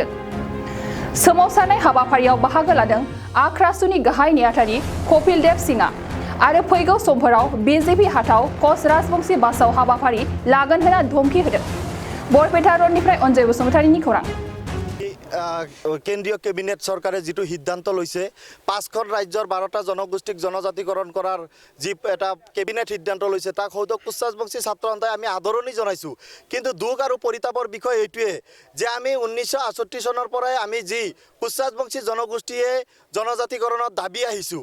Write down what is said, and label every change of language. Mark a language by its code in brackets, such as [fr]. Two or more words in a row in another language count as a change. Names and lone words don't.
[brx] सोमावसारनाय हाबाफारियाव बाहागो लादों आख्रासुनि गाहाय नेहाथारि कपिल देव सिंहआ आरो फैगौ समफोराव बिजेपि हाथाव कच राजबंशी बासाव हाबाफारि लागोन होना धमकी होदों। बरपेटा रडनिफ्राय अनजय बसुमतारीनि खौरां। [as] কেন্দ্ৰীয় কেবিনেট চৰকাৰে যিটো সিদ্ধান্ত লৈছে 5খন राज्यर 12টা জনগোষ্ঠীক জনজাতিকৰণ কৰাৰ যি এটা কেবিনেট সিদ্ধান্ত লৈছে তাক হয়তো কোচ ৰাজবংশী ছাত্ৰ সন্থাই আমি আদৰণি জনাইছোঁ। কিন্তু দুখ আৰু পৰিতাপৰ বিষয় এইটোৱে যে আমি 1968 চনৰ পৰাই আমি যি কোচ ৰাজবংশী জনগোষ্ঠীয়ে জনজাতিকৰণৰ দাবী আহিছোঁ।